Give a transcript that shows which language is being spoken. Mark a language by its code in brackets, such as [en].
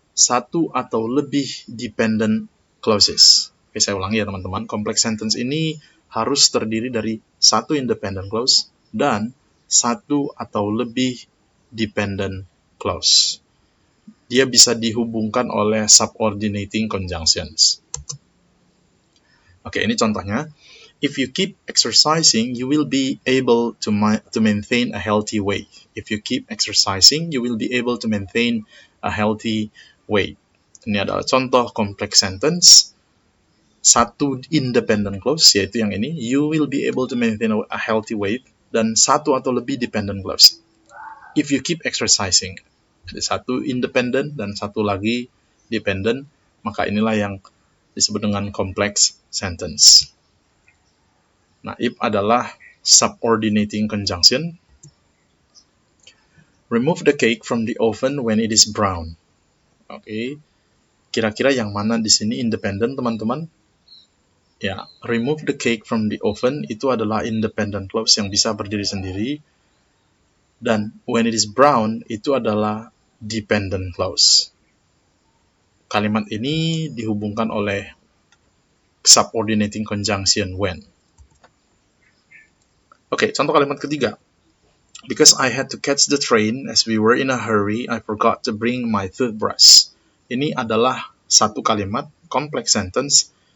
[id] satu atau lebih dependent clauses. Oke, saya ulangi ya teman-teman. Complex sentence ini harus terdiri dari satu independent clause dan satu atau lebih dependent clause. Dia bisa dihubungkan oleh subordinating conjunctions. Oke, ini contohnya. [en] If you keep exercising, you will be able to maintain a healthy weight. If you keep exercising, you will be able to maintain a healthy weight. [id] Ini adalah contoh complex sentence. Satu independent clause, yaitu yang ini, [en] you will be able to maintain a healthy weight, [id] dan satu atau lebih dependent clause. [en] If you keep exercising. [id] Jadi satu independent dan satu lagi dependent, maka inilah yang disebut dengan complex sentence. Nah, if adalah subordinating conjunction. [en] Remove the cake from the oven when it is brown. [id] Oke. Kira-kira yang mana di sini independent, teman-teman? Ya, [en] remove the cake from the oven [id] itu adalah independent clause yang bisa berdiri sendiri. Dan [en] when it is brown [id] itu adalah dependent clause. Kalimat ini dihubungkan oleh subordinating conjunction when. Oke, contoh kalimat ketiga. [en] Because I had to catch the train as we were in a hurry, I forgot to bring my toothbrush. [id] Ini adalah satu kalimat, complex sentence.